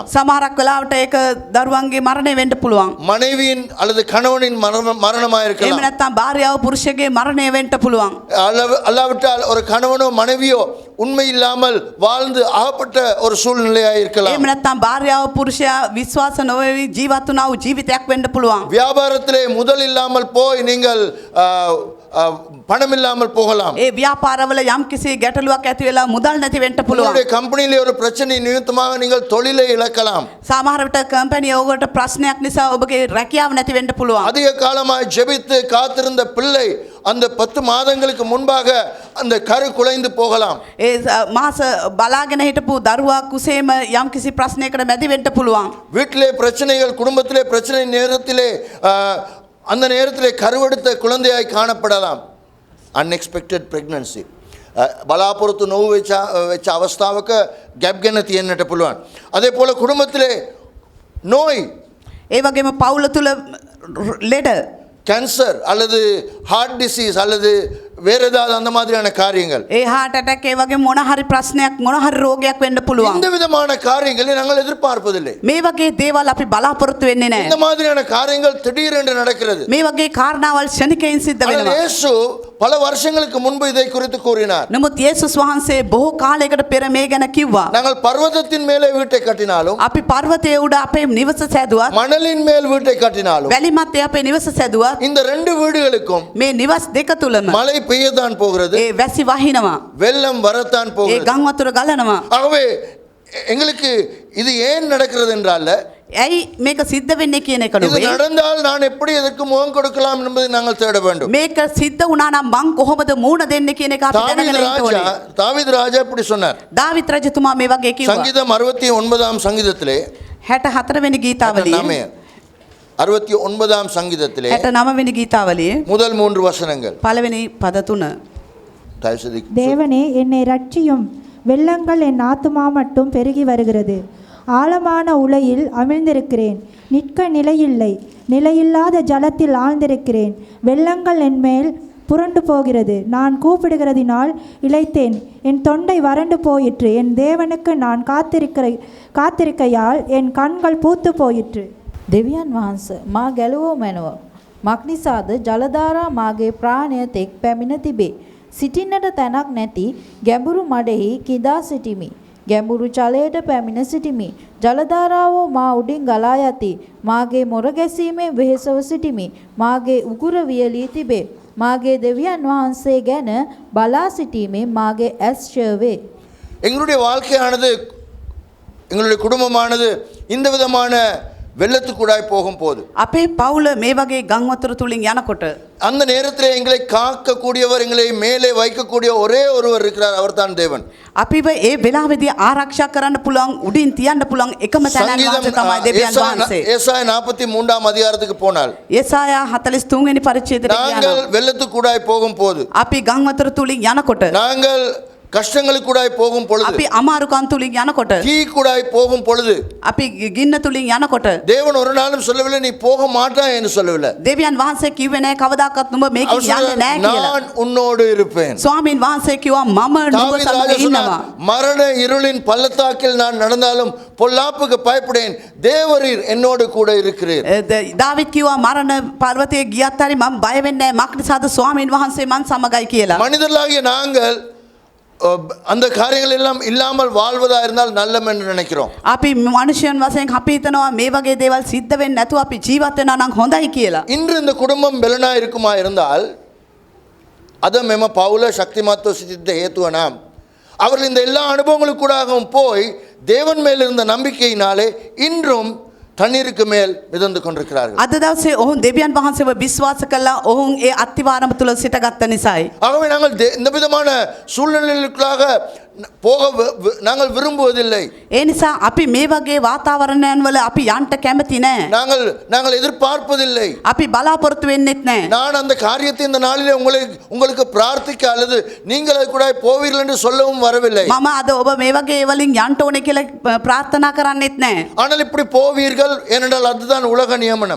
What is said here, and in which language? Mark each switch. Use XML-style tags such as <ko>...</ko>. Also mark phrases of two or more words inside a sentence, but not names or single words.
<si>සමහරක් වෙලාවට ඒක දරුවන්ගේ මරණය වෙන්න පුළුවන්.</si> <ta>மனைவியின் அல்லது கணவனின் மரணமா</ta> <si>එහෙම</si> <ta>இருக்கலாம்,</ta> <si>නැත්නම් භාර්යාව පුරුෂයාගේ මරණය වෙන්න පුළුවන්.</si> <ta>அல்லாவிட்டால் ஒரு கணவனோ மனைவியோ உண்மை இல்லாமல் வாழ்ந்து ஆகப்பட்ட ஒரு சூழ்நிலையா இருக்கலாம்.</ta> <si>එහෙම නැත්නම් භාර්යාව පුරුෂයා විශ්වාස නොවි ජීවත් වුණා වූ ජීවිතයක් වෙන්න පුළුවන්.</si> <ta>வியாபாரத்திலே முதல் இல்லாமல் போய் நீங்கள் பணம் இல்லாமல் போகலாம்.</ta> <si>ඒ ව්‍යාපාරවල යම් කිසි ගැටලුවක් ඇති වෙලා මුදල් නැති වෙන්න පුළුවන්.</si> <ta>உங்களுடைய கம்பெனியிலே ஒரு பிரச்சனை நிமித்தமாக நீங்கள் தொழிலை இழக்கலாம்.</ta> <si>සමහර විට කම්පැනි ඔබට ප්‍රශ්නයක් නිසා ඔබගේ රැකියාව නැති වෙන්න පුළුවන්.</si> <ta>அதிக காலமாய் ஜெபித்து காத்திருந்த பிள்ளை அந்த 10 மாதங்களுக்கு முன்பாக அந்த கரு குலைந்து போகலாம்.</ta> <si>ඒ මාස බලාගෙන හිටපු දරුවා කුසේම යම් කිසි ප්‍රශ්නයකට මැදි වෙන්න පුළුවන්.</si> <ta>வீட்டிலே பிரச்சனைகள், குடும்பத்திலே பிரச்சனை நேரத்திலே அந்த நேரத்திலே கருவெடுத்த குழந்தையாய் காணப்படலாம்.</ta> <en>unexpected pregnancy</en> <si>බලාපොරොත්තු නොවු වෙච්ච අවස්ථාවක ගැප් ගැන තියෙන්නට පුළුවන්.</si> <ta>அதே போல குடும்பத்திலே நோய்,</ta> <si>ඒ වගේම පවුල තුල ලෙඩ,</si> <ta>கேன்சர் அல்லது</ta> <en>heart disease</en> <ta>அல்லது வேற ஏதாவது அந்த மாதிரியான காரியங்கள்,</ta> <si>ඒ</si> <en>heart attack</en> <si>ඒ වගේ මොන හරි ප්‍රශ්නයක් මොන හරි රෝගයක් වෙන්න පුළුවන්.</si> <ta>இந்த விதமான காரியங்களை நாங்கள் எதிர்பார்ப்பதில்லை.</ta> <si>මේ වගේ දේවල් අපි බලාපොරොත්තු වෙන්නේ</si> <ta>இந்த</ta> <si>නැහැ.</si> <ta>மாதிரியான காரியங்கள் திடீரென்று நடக்கிறது.</ta> <si>මේ වගේ කාරණාවල් ක්ෂණිකයෙන් සිද්ධ</si> <ta>ஆனால்</ta> <si>වෙනවා.</si> <ta>இயேசு பல வருஷங்களுக்கு முன்பு இதை குறித்து கூறினார்.</ta> <si>නමුත් යේසුස් වහන්සේ බොහෝ කාලයකට පෙර මේ ගැන කිව්වා.</si> <ta>நாங்கள் பர்வதத்தின் மேலே வீட்டை கட்டினாலும்,</ta> <si>අපි පර්වතයේ උඩ අපේ නිවස සැදුවත්,</si> <ta>மணலின் மேல் வீட்டை கட்டினாலும்,</ta> <si>වැලි මැත්තේ අපේ නිවස සැදුවත්,</si> <ta>இந்த ரெண்டு வீடுகளுக்கும்</ta> <si>මේ නිවස් දෙක තුලම</si> <ta>மழை பெய்யத்தான் போகிறது,</ta> <si>ඒ වැසි වහිනවා,</si> <ta>வெள்ளம் வரத்தான்</ta> <si>ඒ</si> <ta>போகிறது.</ta> <si>ගම් වතුර ගලනවා.</si> <ta>ஆகவே எங்களுக்கு இது ஏன் நடக்கிறது என்றால்,</ta> <si>ඇයි මේක සිද්ධ වෙන්නේ කියන එක</si> <ta>இது</ta> <si>නෙවෙයි.</si> <ta>நடந்தால் நான் எப்படி எதற்கு முகம் கொடுக்கலாம் என்பதை நாங்கள் தேட வேண்டும்.</ta> <si>මේක සිද්ධ වුණා නම් මං කොහොමද මූණ දෙන්නේ කියන එක අපි දැනගෙන ඉන්න ඕනේ.</si> <ta>தாவீது ராஜா இப்படி சொன்னார்.</ta> <si>දාවිත් රජතුමා මේ වගේ කිව්වා.</si> <ta>சங்கீதம் 69ஆம் சங்கீதத்திலே</ta> <si>64 වෙනි ගීතාවලියේ</si> <ta>69ஆம் சங்கீதத்திலே</ta> <si>69 වෙනි ගීතාවලියේ</si> <ta>முதல் 3 வசனங்கள்.</ta> <si>පළවෙනි පද 3.</si> <ta>தயவுசெய்து தேவனே என்னை ரட்சியும், வெள்ளங்கள் என் ஆத்துமா மட்டும் பெருகி வருகிறது. ஆழமான உலையில் அமிழ்ந்திருக்கிறேன், நிற்க நிலையில்லை, நிலையில்லாத ஜலத்தில் ஆழ்ந்திருக்கிறேன். வெள்ளங்கள் என் மேல் புரண்டு போகிறது. நான் கூப்பிடுகிறதினால் இளைத்தேன், என் தொண்டை வறண்டு போயிற்று. என் தேவனுக்கு நான் காத்திருக்கையால் என் கண்கள் பூத்து போயிற்று.</ta> <si>දෙවියන් වහන්සේ මා ගැලවෝ මැනව. මක්නිසාද ජලධාරා මාගේ ප්‍රාණය තෙක් පැමිණ තිබේ. සිටින්නට තැනක් නැති ගැඹුරු මඩෙහි කිදා සිටිමි. ගැඹුරු ජලයට පැමිණ සිටිමි. ජලධාරාවෝ මා උඩින් ගලා යති. මාගේ මොර ගැසීමෙන් වෙහෙසව සිටිමි. මාගේ උගුර වියලී තිබේ. මාගේ දෙවියන් වහන්සේ ගැන බලා සිටීමෙන් මාගේ ඇස් ෂර්වේ.</si> <ta>எங்களுடைய வாழ்க்கையானது, எங்களுடைய குடும்பமானது இந்த விதமான வெள்ளத்துக்குடாய் போகும் போது,</ta> <si>අපේ පවුල මේ වගේ ගම් වතුර තුලින් යනකොට</si> <ta>அந்த நேரத்தில் எங்களை காக்கக்கூடியவர், எங்களை மேலே வைக்கக்கூடிய ஒரே ஒருவர் இருக்கிறார், அவர்தான் தேவன்.</ta> <si>අපිව ඒ වෙලාවේදී ආරක්ෂා කරන්න පුළුවන්, උඩින් තියන්න පුළුවන් එකම තැනන් තමයි දෙවියන් වහන්සේ.</si> <ta>ஏசாயா 43ஆம் அதிகாரத்துக்கு போனால்,</ta> <si>යෙසායා 43 වෙනි පරිච්ඡේදයට</si> <ta>நாங்கள்</ta> <si>යනවා.</si> <ta>வெள்ளத்துக்குடாய் போகும் போது,</ta> <si>අපි ගම් වතුර තුලින් යනකොට,</si> <ta>நாங்கள் கஷ்டங்களுக்குடாய் போகும் பொழுது,</ta> <si>අපි අමාරුකම් තුලින් යනකොට,</si> <ta>தீக்குடாய் போகும் பொழுது,</ta> <si>අපි ගින්න තුලින් යනකොට</si> <ta>தேவன் ஒரு நாளும் சொல்லவில்லை நீ போக மாட்டாய் என்று சொல்லவில்லை.</ta> <si>දෙවියන් වහන්සේ කිව්වේ නෑ කවදාකවත් නුඹ මේකෙන්</si> <ta>அவர்</ta> <si>යන්නේ</si> <ta>சொன்னார்,</ta> <si>නෑ කියලා.</si> <ta>நான் உன்னோடு இருப்பேன்.</ta> <si>ස්වාමීන් වහන්සේ කිව්වා මම නුඹ</si> <ta>தாவீது</ta> <si>සමග</si> <ta>ராஜா</ta> <si>ඉන්නවා.</si> <ta>சொன்னார், மரண இருளின் பள்ளத்தாக்கில் நான் நடந்தாலும் பொல்லாப்புக்கு பயப்படேன், தேவரீர் என்னோடு கூட இருக்கிறீர்.</ta> <si>දාවිත් කිව්වා මරණ පර්වතයේ ගියත් හරි මම බය වෙන්නේ නෑ, මක්නිසාද ස්වාමීන් වහන්සේ මන් සමගයි කියලා.</si> <ta>மனிதர்களாகிய நாங்கள் அந்த காரியங்கள் எல்லாம் இல்லாமல் வாழ்வதா இருந்தால் நல்லம் என்று நினைக்கிறோம்.</ta> <si>අපි මනුෂ්‍යයන් වශයෙන් අපි හිතනවා මේ වගේ දේවල් සිද්ධ වෙන්නේ නැතුව අපි ජීවත් වෙනා නම් හොඳයි කියලා.</si> <ta>இன்று இந்த குடும்பம் பெலனா இருக்குமா இருந்தால் அத</ta> <si>මෙම පවුල ශක්තිමත්ව සිටිද්ද හේතුව නම්</si> <ta>அவர்கள் இந்த எல்லா அனுபவங்களுக்கூடாகவும் போய் தேவன் மேல் இருந்த நம்பிக்கையினாலே இன்றும் தண்ணீருக்கு மேல் மிதந்து கொண்டிருக்கிறார்கள்.</ta> <si>අද දවසේ ඔවුන් දෙවියන් වහන්සේව විශ්වාස කළා, ඔවුන් ඒ අත්තිවාරම තුල සිටගත්ත නිසායි.</si> <ta>ஆகவே நாங்கள் இந்த விதமான சூழ்நிலைகளுக்காக போக நாங்கள் விரும்புவதில்லை.</ta> <si>ඒ නිසා අපි මේ වගේ වාතාවරණයන් වල අපි යන්න කැමති නෑ.</si> <ta>நாங்கள் எதிர்பார்ப்பதில்லை.</ta> <si>අපි බලාපොරොත්තු වෙන්නෙත් නෑ.</si> <ta>நான் அந்த காரியத்தை இந்த நாளிலே உங்களுக்கு பிரார்த்திக்க அல்லது நீங்கள் அது கூட போவீர்கள் என்று சொல்லவும் வரவில்லை.</ta> <si>මම අද ඔබ මේ වගේ වලින් යන්න ඕනේ කියලා ප්‍රාර්ථනා කරන්නෙත් නෑ.</si> <ta>ஆனால் இப்படி போவீர்கள் ஏனென்றால் அதுதான் உலக நியமனம்.</ta>